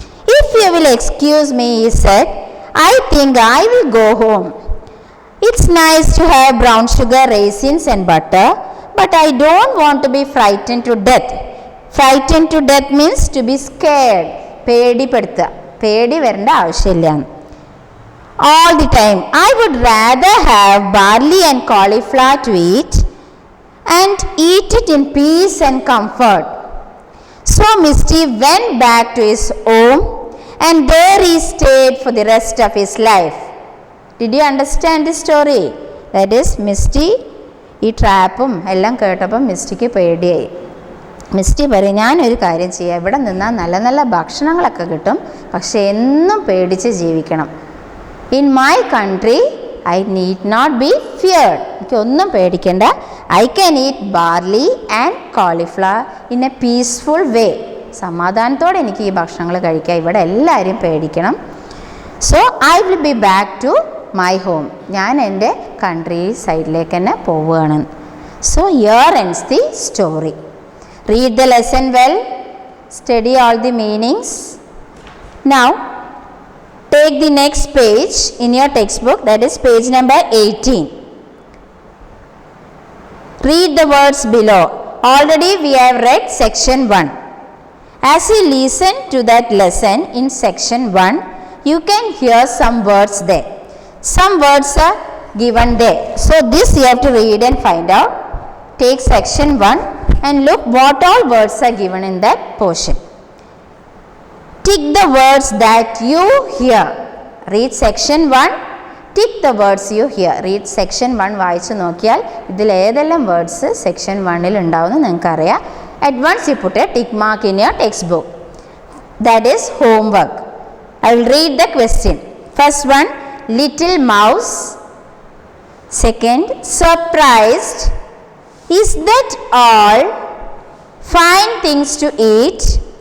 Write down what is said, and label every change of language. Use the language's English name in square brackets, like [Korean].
[English] If you will excuse me, he said, I think I will go home. It's nice to have brown sugar, raisins and butter, but I don't want to be frightened to death. Frightened to death means to be scared. [Malayalam] പേടിപ്പെടുത്തുക, പേടി വരേണ്ട ആവശ്യമില്ല. [English] All the time, I would rather have barley and cauliflower to eat and eat it in peace and comfort. So Misty went back to his home and there he stayed for the rest of his life. Did you understand the story? That is, [Malayalam] Misty ഈ ട്രാപ്പും എല്ലാം കേട്ടപ്പം Mystic പേടിയായി. Misty പറയും, ഞാനൊരു കാര്യം ചെയ്യാം, ഇവിടെ നിന്നാൽ നല്ല നല്ല ഭക്ഷണങ്ങളൊക്കെ കിട്ടും, പക്ഷെ എന്നും പേടിച്ച് ജീവിക്കണം. [English] In my country I need not be feared. [Malayalam] എനിക്കൊന്നും പേടിക്കേണ്ട. [English] I can eat barley and cauliflower in a peaceful way. [Malayalam] സമാധാനത്തോടെ എനിക്ക് ഈ ഭക്ഷണങ്ങൾ കഴിക്കാം, ഇവിടെ എല്ലാവരും പേടിക്കണം. [English] So I will be back to my home. [Malayalam] ഞാൻ എൻ്റെ കൺട്രി സൈഡിലേക്ക് തന്നെ പോവുകയാണ്. [English] So here ends the story. Read the lesson well, study all the meanings. Now, take the next page in your textbook, that is page number 18. Read the words below. Already we have read section 1. As you listen to that lesson in section 1, you can hear some words there. Some words are given there. So this you have to read and find out. Take section 1 and look what all words are given in that portion. Tick the words that you hear. Read section 1. Tick the words you hear. Read section 1 [Malayalam] വായിച്ചു നോക്കിയാൽ ഇതിൽ ഏതെല്ലാം words section 1-ൽ ഉണ്ടാവുമെന്ന് നിങ്ങൾക്കറിയാം. [English] At once you put a tick mark in your textbook. That is homework. I will read the question. First one, little mouse. Second, surprised. Is that all? Find things to eat.